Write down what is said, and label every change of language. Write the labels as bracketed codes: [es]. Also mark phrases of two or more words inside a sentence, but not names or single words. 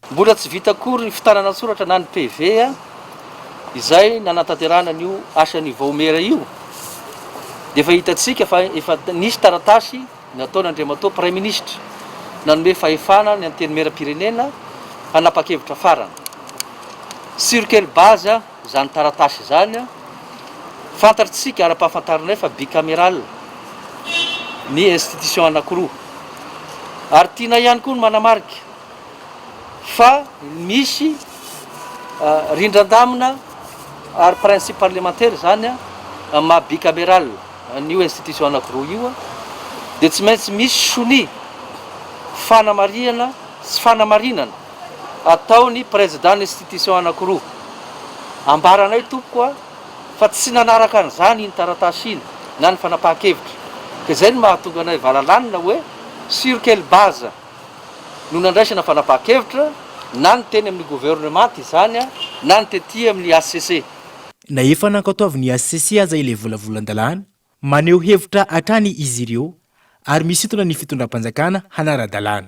[mg] Mbola tsy vita akory ny fitarana soratra na ny PV izay nanatanterana an'io asan'ny vaomera io dia efa hitantsika fa efa nisy taratasy nataony Andriamatoa [fr] Premier Ministre [mg] nanome fahefana ny anteny Meram-pirenena hanapa-kevitra farana. [fr] Sur quelle base [mg] zany taratasy zany fantatritsika ara-pahafantaranay fa bicaméral ny institution anankiroa ary tiana ihany koa ny manamarika fa misy rindran-damina ary [fr] principe parlementaire [mg] zany ma bicaméral n'io institution anankiroa io dia tsy maintsy misy soni fanamariana sy fanamarinana ataony [fr] président institution [mg] anankiroa. Ambaranay tompoko fa tsy nanaraka an'izany iny taratasy iny na ny fanapahan-kevitra ka izay no mahatonga anay valalanina hoe [fr] sur quelle base [mg] no nandraisana fanapahan-kevitra na ny teny amin'ny gouvernement izany na ny tety amin'ny HCC. Na efa nankatoavin'ny HCC aza ilay volavolan-dalàna maneho hevitra hatrany izy ireo ary misintona ny fitondram-panjakana hanara-dalàna.